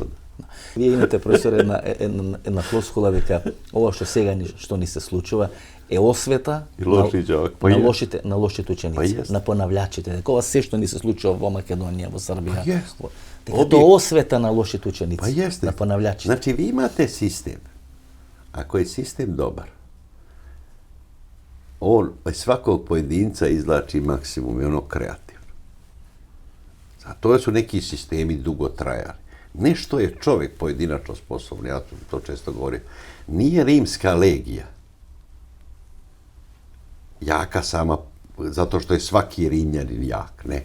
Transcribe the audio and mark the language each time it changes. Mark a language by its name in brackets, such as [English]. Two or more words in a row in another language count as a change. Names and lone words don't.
[Macedonian] Вие имате, професор, една флоскула дека ова што сега што ни се случува е освета на лошите ученици, на понавлячите. Дека ова се што ни се случува во Македонија, во Србија. Дека тоа освета на лошите ученици, на понавлячите. Значи, ви имате систем. Ако е систем добар, [Serbian] on svakog pojedinca izvlači maksimum i ono kreativno. A to su neki sistemi dugo trajali. Nešto je čovjek pojedinačno sposoban, ja to često govorim. Nije rimska legija jaka sama zato što je svaki Rimljanin jak, ne.